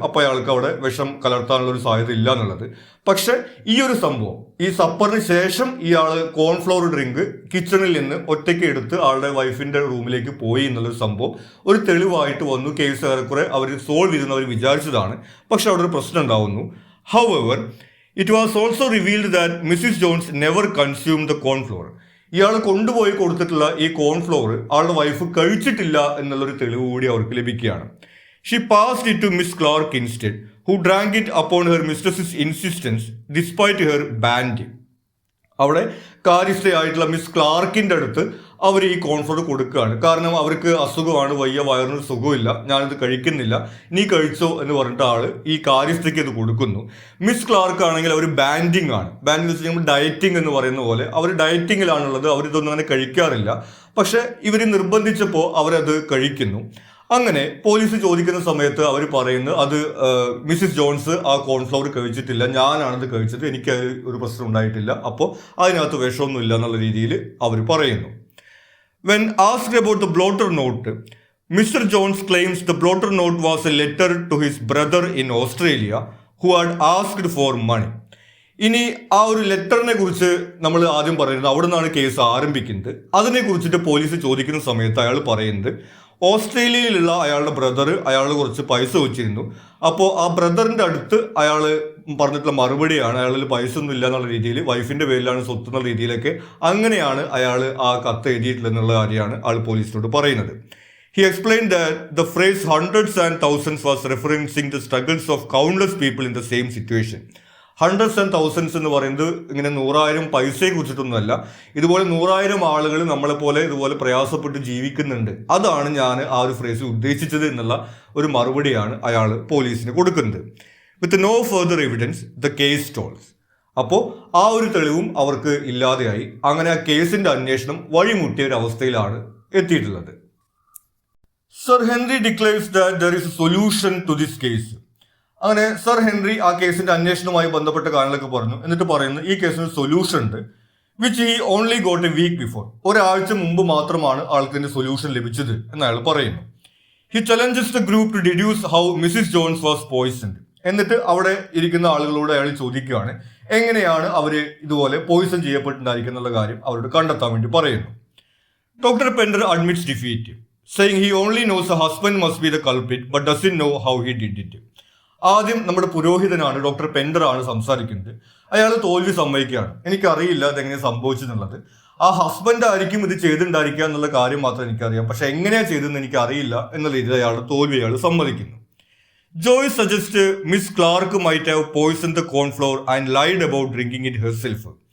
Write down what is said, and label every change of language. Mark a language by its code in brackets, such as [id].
[ml] അപ്പോൾ അയാൾക്ക് അവിടെ വിഷം കലർത്താനുള്ള ഒരു സാധ്യത ഇല്ല എന്നുള്ളത്. പക്ഷെ ഈ ഒരു സംഭവം, ഈ സപ്പറിന് ശേഷം ഇയാൾ കോൺഫ്ലോർ ഡ്രിങ്ക് കിച്ചണിൽ നിന്ന് ഒറ്റയ്ക്ക് എടുത്ത് ആളുടെ വൈഫിന്റെ റൂമിലേക്ക് പോയി എന്നുള്ളൊരു സംഭവം ഒരു തെളിവായിട്ട് വന്നു. കേസ് ഏറെക്കുറെ അവർ സോൾവ് ചെയ്തെന്ന് അവർ വിചാരിച്ചതാണ്. പക്ഷെ അവിടെ ഒരു പ്രശ്നം ഉണ്ടാവുന്നു. [en] However, it was also revealed that Mrs. Jones never consumed the cornflour. [ml] ഇയാൾ കൊണ്ടുപോയി കൊടുത്തിട്ടുള്ള ഈ കോൺഫ്ലോർ ആളുടെ വൈഫ് കഴിച്ചിട്ടില്ല എന്നുള്ളൊരു തെളിവ് കൂടി അവർക്ക് ലഭിക്കുകയാണ്. [en] She passed it to Miss Clark instead, who drank it upon her mistress's insistence despite her band. [ml] അവിടെ കാര്യസ്ഥയായിട്ടുള്ള മിസ് ക്ലാർക്കിന്റെ അടുത്ത് അവർ ഈ കോൺഫ്ലോർ കൊടുക്കുകയാണ്. കാരണം അവർക്ക് അസുഖമാണ്, വയ്യ, വയറിന് സുഖമില്ല, ഞാനിത് കഴിക്കുന്നില്ല, നീ കഴിച്ചോ എന്ന് പറഞ്ഞിട്ട് ആള് ഈ കാര്യസ്ഥയ്ക്ക് ഇത് കൊടുക്കുന്നു. മിസ് ക്ലാർക്ക് ആണെങ്കിൽ അവർ ബാൻഡിങ് ആണ്. ബാൻഡിങ് വെച്ച് നമ്മൾ ഡയറ്റിംഗ് എന്ന് പറയുന്ന പോലെ അവർ ഡയറ്റിങ്ങിലാണുള്ളത്. അവരിതൊന്നും അങ്ങനെ കഴിക്കാറില്ല. പക്ഷെ ഇവർ നിർബന്ധിച്ചപ്പോൾ അവരത് കഴിക്കുന്നു. അങ്ങനെ പോലീസ് ചോദിക്കുന്ന സമയത്ത് അവർ പറയുന്നത് അത് മിസ്സിസ് ജോൺസ് ആ കോൺഫ്ലവർ കഴിച്ചിട്ടില്ല, ഞാനാണത് കഴിച്ചത്, എനിക്ക് ഒരു പ്രശ്നം ഉണ്ടായിട്ടില്ല, അപ്പോൾ അതിനകത്ത് വിഷമൊന്നും ഇല്ല എന്നുള്ള രീതിയിൽ അവർ പറയുന്നു. [en] When asked about the blotter note, Mr. Jones claims the blotter note was a letter to his brother in Australia who had asked for money. [ml] ഇനി ആ ഒരു ലെറ്ററിനെ കുറിച്ച് നമ്മൾ ആദ്യം പറയുന്നത് അവിടെ നിന്നാണ് കേസ് ആരംഭിക്കുന്നത്. അതിനെ കുറിച്ചിട്ട് പോലീസ് ചോദിക്കുന്ന സമയത്ത് അയാൾ പറയുന്നത് ഓസ്ട്രേലിയയിലുള്ള അയാളുടെ ബ്രദർ അയാൾ കുറച്ച് പൈസ വെച്ചിരുന്നു. അപ്പോൾ ആ ബ്രദറിന്റെ അടുത്ത് അയാൾ പറഞ്ഞിട്ടുള്ള മറുപടിയാണ് അയാളിൽ പൈസ ഒന്നും ഇല്ല എന്നുള്ള രീതിയിൽ, വൈഫിന്റെ പേരിലാണ് സ്വത്ത് എന്നുള്ള രീതിയിലൊക്കെ അങ്ങനെയാണ് അയാൾ ആ കത്ത് എഴുതിയിട്ടില്ല എന്നുള്ള കാര്യമാണ് ആൾ പോലീസിനോട് പറയുന്നത്. [en] He explained that the phrase hundreds and thousands was referencing the struggles of countless people in the same situation. [ml] Hundreds and thousands എന്ന് പറയുന്നത് ഇങ്ങനെ 100,000 പൈസയെ കുറിച്ചിട്ടൊന്നുമല്ല. ഇതുപോലെ 100,000 ആളുകൾ നമ്മളെപ്പോലെ ഇതുപോലെ പ്രയാസപ്പെട്ട് ജീവിക്കുന്നുണ്ട്. അതാണ് ഞാൻ ആ ഒരു ഫ്രേസിൽ ഉദ്ദേശിച്ചത് എന്നുള്ള ഒരു മറുപടിയാണ് അയാൾ പോലീസിന് കൊടുക്കുന്നത്. [en] With no further evidence the case stalls. [ml] അപ്പോൾ ആ ഒരു തെളിവും അവർക്ക് ഇല്ലാതെയായി. അങ്ങനെ ആ കേസിന്റെ അന്വേഷണം വഴിമുട്ടിയ ഒരു അവസ്ഥയിലാണ് എത്തിയിട്ടുള്ളത്. [en] Sir Henry declares that there is a solution to this case. [ml] അങ്ങനെ സർ ഹെൻറി ആ കേസിന്റെ അന്വേഷണവുമായി ബന്ധപ്പെട്ട കാര്യങ്ങളൊക്കെ പറഞ്ഞു. എന്നിട്ട് പറയുന്നു ഈ കേസിന് സൊല്യൂഷൻ ഉണ്ട്, [en] Which he only got a week before. [ml] ഒരാഴ്ച മുമ്പ് മാത്രമാണ് ആൾക്കിന്റെ സൊല്യൂഷൻ ലഭിച്ചത് എന്ന് അയാൾ പറയുന്നു. [en] He challenges the group to deduce how Mrs Jones was poisoned. [ml] എന്നിട്ട് അവിടെ ഇരിക്കുന്ന ആളുകളോട് അയാൾ ചോദിക്കുകയാണ് എങ്ങനെയാണ് അവര് ഇതുപോലെ പോയിസൺ ചെയ്യപ്പെട്ടിട്ടുണ്ടായിരിക്കുന്നുള്ള കാര്യം അവരോട് കണ്ടെത്താൻ വേണ്ടി പറയുന്നു. [en] Doctor Pender admits defeat, saying he only knows a husband must be the culprit but doesn't know how he did it. [ml] ആദ്യം നമ്മുടെ പുരോഹിതനാണ്, ഡോക്ടർ പെൻഡർ ആണ് സംസാരിക്കുന്നത്. അയാൾ തോൽവി സമ്മതിക്കുകയാണ്. എനിക്കറിയില്ല അതെങ്ങനെ സംഭവിച്ചെന്നുള്ളത്. ആ ഹസ്ബൻഡ് ആയിരിക്കും ഇത് ചെയ്തിട്ടുണ്ടായിരിക്കുക എന്നുള്ള കാര്യം മാത്രം എനിക്കറിയാം, പക്ഷെ എങ്ങനെയാ ചെയ്തതെന്ന് എനിക്ക് അറിയില്ല എന്നുള്ള രീതിയിൽ അയാളുടെ തോൽവി അയാൾ സമ്മതിക്കുന്നു. [en] Joyce suggest Miss Clark might have poison the cornflour and lied about drinking it herself.